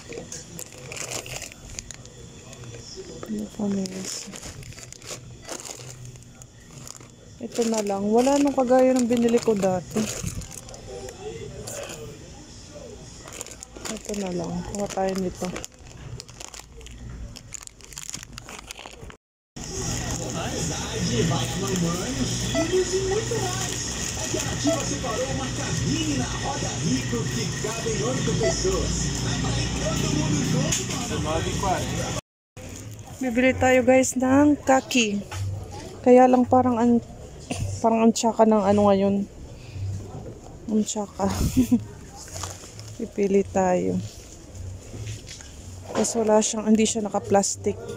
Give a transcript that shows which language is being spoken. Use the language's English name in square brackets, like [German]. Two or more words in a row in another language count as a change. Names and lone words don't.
[Filipino] Japonesa. Ito na lang. Wala nung kagaya ng binili ko dati. Ito na lang. Kuha tayo nito. [Portuguese] Vai a mamãe, os filhos e muito mais. A Guiarativa separou uma cabine na Roda Rico que cabem 8 pessoas. Vai todo mundo junto, mano. 19,40. [Filipino] Bibili tayo, guys, ng kaki. Kaya lang parang ang tsaka ng ngayon. Ang tsaka. Pipili tayo. Kasi hindi siya naka-plastic.